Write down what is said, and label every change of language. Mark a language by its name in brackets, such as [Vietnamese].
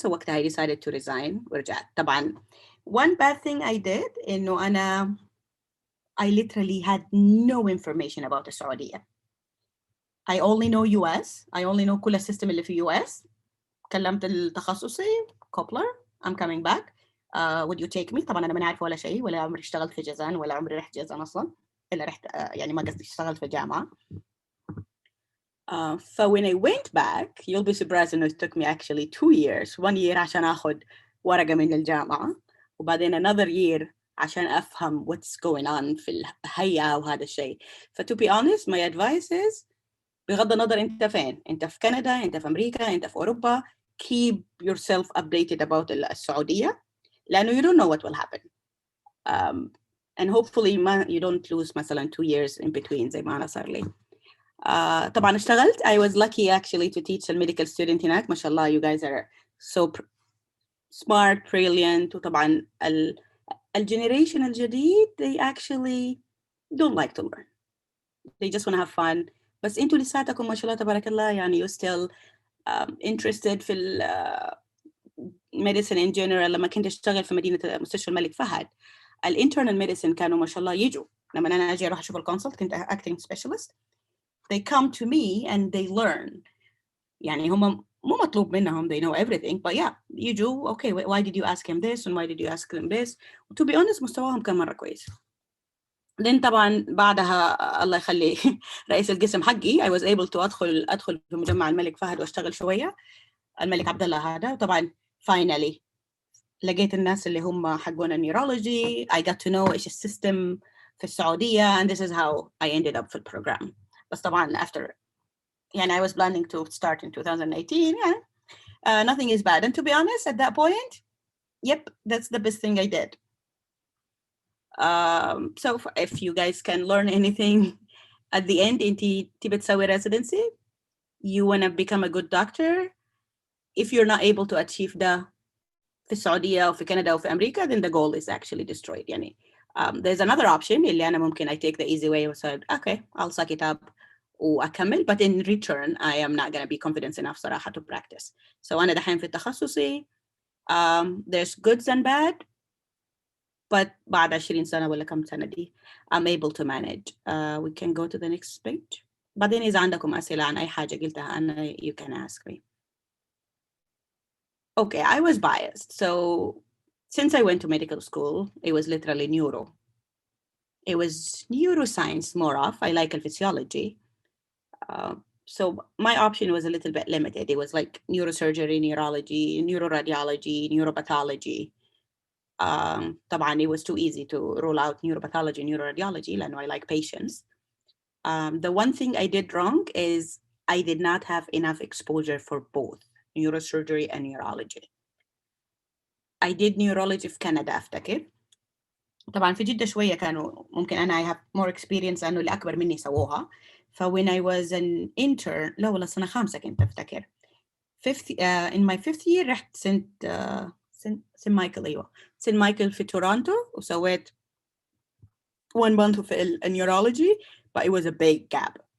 [English] So [Arabic] وقتها [English] I decided to resign [Arabic] ورجعت. [English] طبعا one bad thing I did [Arabic] إنه أنا [English] I literally had no information about السعودية. I only know US. I only know كل السيستم اللي في US. [Arabic] كلمت التخصصي كوبلر. [English] I'm coming back. Would you take me؟ [Arabic] طبعا أنا ما عارفة ولا شيء، ولا عمري اشتغلت في جازان، ولا عمري رحت جازان أصلا، إلا رحت يعني ما قصدي اشتغلت في جامعة. [English] So when I went back, you'll be surprised [Arabic] إنه [English] it took me actually 2 years. [Arabic] 1 year عشان أخذ ورقة من الجامعة، وبعدين [English] another year [Arabic] عشان أفهم [English] what's going on [Arabic] في الهيئة وهذا الشيء. [English] To be honest, my advice is [Arabic] بغض النظر أنت فين، أنت في كندا، أنت في أمريكا، أنت في أوروبا، [English] keep yourself updated about السعودية، [Arabic] لأنه [English] you don't know what will happen. And hopefully you don't lose مثلا 2 years in between [Arabic] زي ما أنا صار لي. طبعا اشتغلت. [English] I was lucky actually to teach a medical student هناك. [Arabic] ما شاء الله [English] you guys are so smart, brilliant. [Arabic] وطبعا الجنريشن الجديد [English] they actually don't like to learn. They just want to have fun. [Arabic] بس انتوا لساتكم ما شاء الله تبارك الله يعني [English] you still interested [Arabic] في medicine in general. لما كنت اشتغل في مدينة مستشفى الملك فهد الانترنال ميديسن كانوا ما شاء الله يجوا لما أنا أجي أروح أشوف الكونسلت، كنت [English] acting specialist. They come to me and they learn. [Arabic] يعني هم مو مطلوب منهم [English] they know everything, but yeah [Arabic] يجوا [English] okay why did you ask him this and why did you ask them this. to be honest [Arabic] مستواهم كان مرة كويس. then طبعا بعدها الله يخلي رئيس القسم حقي [English] I was able to [Arabic] أدخل في مجمع الملك فهد وأشتغل شوية الملك عبد الله هذا. وطبعا finally لقيت الناس اللي هم حقون النيورولوجي. [English] I got to know إيش السيستم في السعودية and this is how I ended up في البروجرام. [Arabic] بس طبعا [English] after يعني I was planning to start in 2018. Yeah, nothing is bad. And to be honest, at that point, yep, that's the best thing I did. So if you guys can learn anything at the end in [Arabic] تبي [English] residency, you want to become a good doctor. If you're not able to achieve the [Arabic] في السعودية أو في كندا أو في أمريكا, [English] then the goal is actually destroyed. يعني there's another option [Arabic] اللي أنا ممكن [English] I take the easy way and said, okay, I'll suck it up [Arabic] وأكمل, [English] but in return I am not going to be confident enough [Arabic] صراحة [English] to practice. So [Arabic] أنا دحين في التخصصي [English] there's goods and bad, but [Arabic] بعد 20 سنة ولا كم سنة دي [English] I'm able to manage. We can go to the next page. [Arabic] بعدين إذا عندكم أسئلة عن أي حاجة قلتها أنا [English] you can ask me. Okay, I was biased. So since I went to medical school, it was literally neuro. It was neuroscience more of. I like physiology. So my option was a little bit limited. It was like neurosurgery, neurology, neuroradiology, neuropathology. طبعا it was too easy to rule out neuropathology, neuroradiology, [Arabic] لأنه [English] I like patients. The one thing I did wrong is I did not have enough exposure for both neurosurgery and neurology. I did neurology [Arabic] في كندا أفتكر. طبعا في جدة شوية كانوا ممكن أنا [English] I have more experience [Arabic] لأنه اللي أكبر مني سووها. [English] when I was an intern [Arabic] لا والله سنة 5 كنت أفتكر. [English] In my 5th year [Arabic] رحت سنت مايكل أيوة سنت مايكل في تورونتو وسويت [English] 1 month في neurology, but it was a big gap.